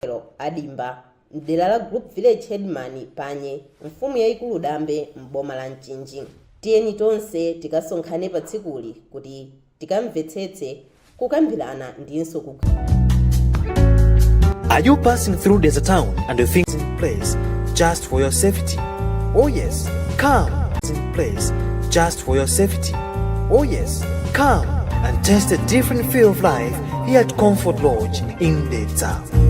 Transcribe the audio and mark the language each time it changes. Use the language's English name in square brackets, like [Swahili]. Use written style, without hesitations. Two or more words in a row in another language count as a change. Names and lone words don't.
[Nyanja] adimba mdera la [English] group village headman [Nyanja] panye mfumu yaikulu dambe mboma la Mchinji. Tiyeni tonse tikasonkhane pa tsikuli kuti tikamvetsetse kukambirana ndinso [English] Are you passing through desert town and the things in place just for your safety? Oh yes, come in place just for your safety. Oh yes, come and test a different feel of life here at Comfort Lodge in the town.